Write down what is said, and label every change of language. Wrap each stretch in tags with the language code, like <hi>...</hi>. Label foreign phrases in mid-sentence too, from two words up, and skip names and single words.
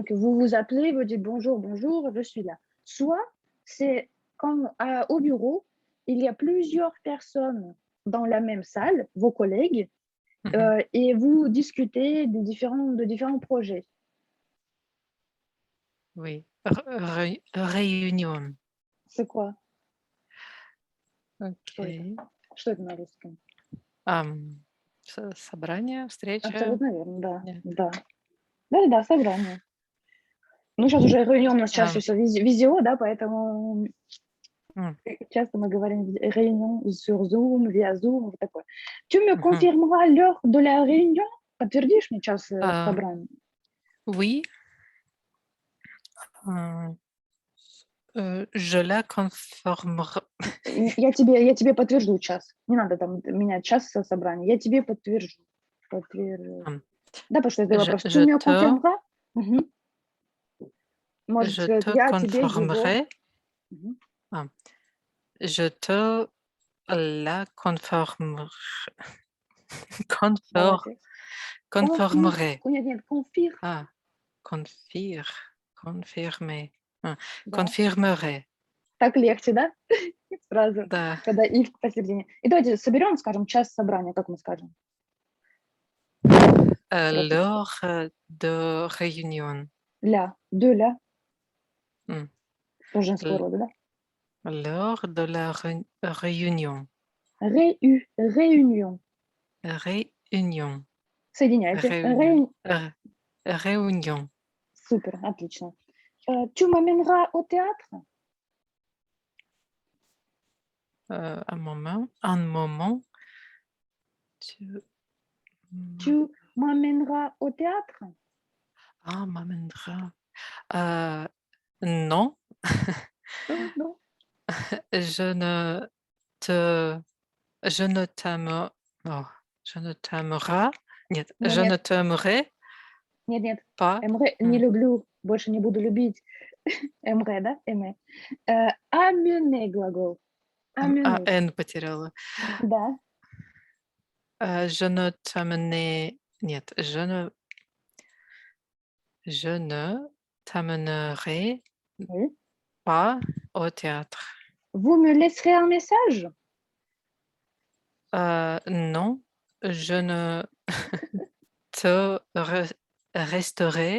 <fr>Donc, vous vous appelez, vous dites bonjour, bonjour, je suis là. Soit c'est quand au bureau, il y a plusieurs personnes dans la même salle, vos collègues, Mhm. et vous discutez de différents projets. Oui. Réunion. C'est quoi?</fr> <ru>Окей. Что это на русском? Собрание, встреча? Абсолютно верно, да. Нет. Да. Да-да-да, собрание. Ну, сейчас уже réunion, у нас чаще Ам, всего визио, да, поэтому м, часто мы говорим</ru> <fr>réunion sur Zoom, via Zoom,</fr> <ru>вот такое.</ru> <fr>Tu me мгм. confirmeras l'heure de la réunion?</fr> <ru>Подтвердишь мне час А, собрания?</ru> <fr>Oui, je la conformerai.</fr> <ru>Я тебе подтвержу час. Не надо там менять час собрания. Я тебе подтвержу. Ам, Да, потому что это вопрос.</ru> <fr>Tu je me te, confirmeras?</fr> <ru>Мгм. Может</ru> <fr>je</fr> <ru>сказать</ru> <fr>te</fr> <ru>я тебе его.</ru> <fr>conformerai. Мгм. Ah, je te la confor-</fr> <ru>Молодец. Confir.</ru> <fr>conformerai.</fr> <ru>Нет, нет, confir.</ru> <fr>Ah, confirmer. Ah,</fr> <ru>Да.</ru> <fr>confirmerai.</fr> <ru>Так легче, да? Сразу, Да. когда и посередине. И давайте соберем, скажем, час собрания, как мы скажем? Просто</ru> <fr>L'heure de réunion. de la, Hmm.</fr> <ru>тоже женского</ru> <fr>L-</fr> <ru>рода, да?</ru> <fr>L'heure de la réunion. Réunion. Réunion.</fr> <ru>Соединяйте.</ru> <fr>Réunion. Réunion.</fr> <ru>Супер, отлично.</ru> <fr>Tu m'amèneras au théâtre? Un moment. Un moment. Tu Tu m'amèneras au théâtre? m'amèneras. Euh, non, Non. je ne te, je ne t'aime, oh, je ne t'aimerai,</fr> <ru>нет, Нет,</ru> <fr>je</fr> <ru>нет,</ru> <fr>ne t'aimerai</fr> <ru>нет, нет.</ru> <fr>pas. Aimerais,</fr> <ru>не М, люблю, больше не буду любить. Aimerais, да? Aimer. Amener глагол.</ru> <fr>Amener.</fr> <ru>N потеряла. Да.</ru> <fr>Je ne t'amenai, нет, je ne t'amènerai Oui. pas au théâtre. Vous me laisserez un message? Non, je ne te resterai.</fr>